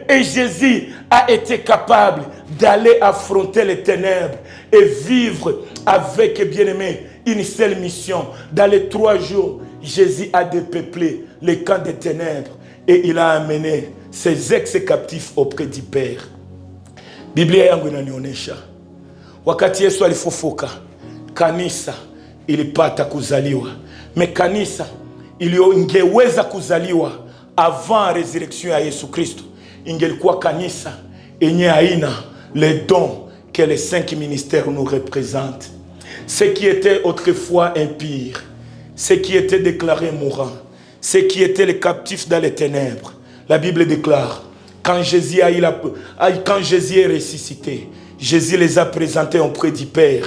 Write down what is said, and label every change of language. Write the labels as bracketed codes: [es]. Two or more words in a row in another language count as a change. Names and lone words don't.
[fr] Et Jésus a été capable d'aller affronter les ténèbres et vivre avec, bien-aimé, une seule mission. Dans les 3 jours, Jésus a dépeuplé les camps des ténèbres et il a amené ses ex-captifs auprès du Père. [sw] Biblia yangu inanionyesha wakati Yesu alifufuka, kanisa ilipata kuzaliwa. Me kanisa ingeweza kuzaliwa [fr] avant résurrection [sw] ya Yesu Kristo, ingelikuwa kanisa yenye haina [fr] les dons que les 5 ministères nous représentent. Ceux qui étaient autrefois impurs, ceux qui étaient déclarés mourants, ceux qui étaient les captifs dans les ténèbres. La Bible déclare, quand Jésus est ressuscité, Jésus les a présentés auprès du Père.